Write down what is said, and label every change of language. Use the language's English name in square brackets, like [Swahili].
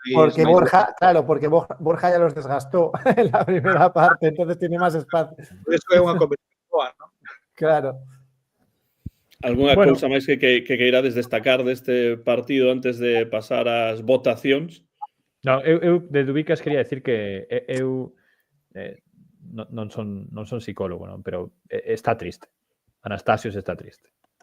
[Spanish] Porque Borja, claro, porque Borja ya los desgastó en la primera parte, entonces tiene más espacio. [Galician] Eso é unha competición boa, ¿no? Claro. Alguna cousa máis que queirades destacar deste partido antes de pasar ás votacións? No, eu de Dubicas quería decir que eu non son psicólogo, non, pero está triste. Anastasios está triste.